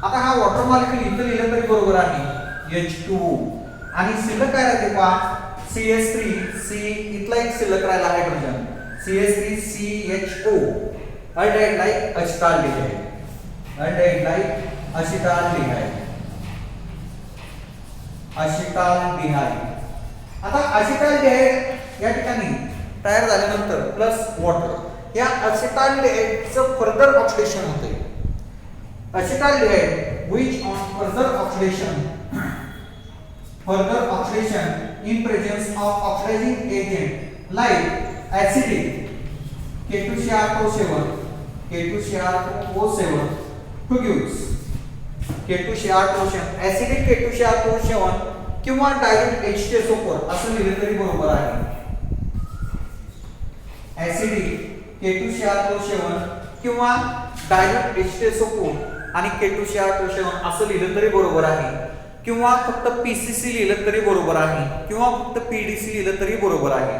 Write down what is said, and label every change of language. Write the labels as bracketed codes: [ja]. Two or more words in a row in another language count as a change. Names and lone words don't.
[mr] आता हा [en] water molecule [mr] इथं लिहिलं तरी बरोबर आहे H2O आणि शिल्लक काय राहते पहा CH3 इथला एक शिल्लक राहिला हायड्रोजन CH3CHO अल्डिहाइड असिटाल्डिहाइड. आता असिटाल्डिहाइड या ठिकाणी तयार झाल्यानंतर प्लस वॉटर या असिटाल्डिहाइडचं [en] further oxidation [mr] होते. [en] असिटाल्डिहाइड which on further oxidation in presence of oxidizing agent like acidic K2Cr2O7 produce K2Cr2O7 acidic K2Cr2O7 [mr] किंवा डायल्यूट H2SO4 असं लिहिलं तरी बरोबर आहे. acidic K2Cr2O7 किंवा डायल्यूट H2SO4 आणि K2Cr2O7 असं लिहिलं तरी बरोबर आहे किंवा फक्त PCC लिहिलं तरी बरोबर आहे किंवा फक्त PDC लिहिलं तरी बरोबर आहे.